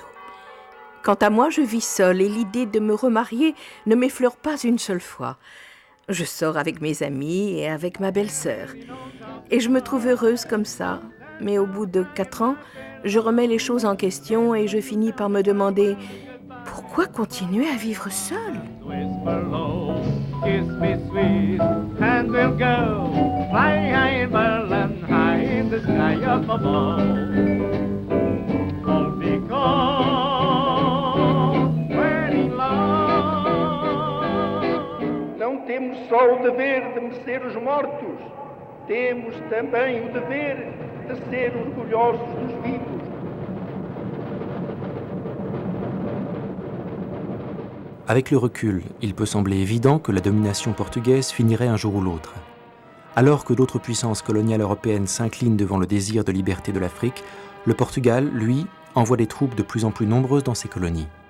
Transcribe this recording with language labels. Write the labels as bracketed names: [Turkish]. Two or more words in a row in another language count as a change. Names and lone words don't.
[French] Quant à moi, je vis seule et l'idée de me remarier ne m'effleure pas une seule fois. Je sors avec mes amis et avec ma belle-sœur. Et je me trouve heureuse comme ça. Mais au bout de 4 ans, je remets les choses en question et je finis par me demander pourquoi continuer à vivre seule? [English] Kiss me sweet, and we'll go flying high in Berlin, high in the sky up above. All because we're in love. [Portuguese] Não temos só o dever de merecer os mortos, temos também o dever de ser orgulhosos dos vivos. [French] Avec le recul, il peut sembler évident que la domination portugaise finirait un jour ou l'autre. Alors que d'autres puissances coloniales européennes s'inclinent devant le désir de liberté de l'Afrique, le Portugal, lui, envoie des troupes de plus en plus nombreuses dans ses colonies.